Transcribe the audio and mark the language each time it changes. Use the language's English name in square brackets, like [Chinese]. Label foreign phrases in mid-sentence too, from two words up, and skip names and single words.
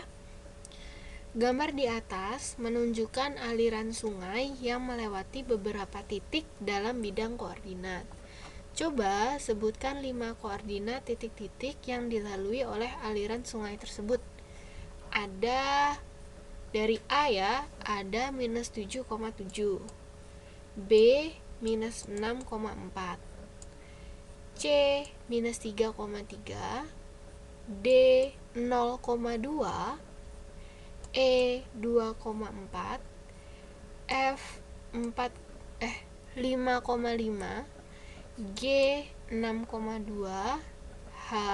[Indonesian] Gambar di atas menunjukkan aliran sungai yang melewati beberapa titik dalam bidang koordinat. Coba sebutkan 5 koordinat titik-titik yang dilalui oleh aliran sungai tersebut. Ada dari A ya, ada minus 7,7, B minus 6,4, C minus 3,3, D 0,2, E 2,4, F 5,5, G 6,2, H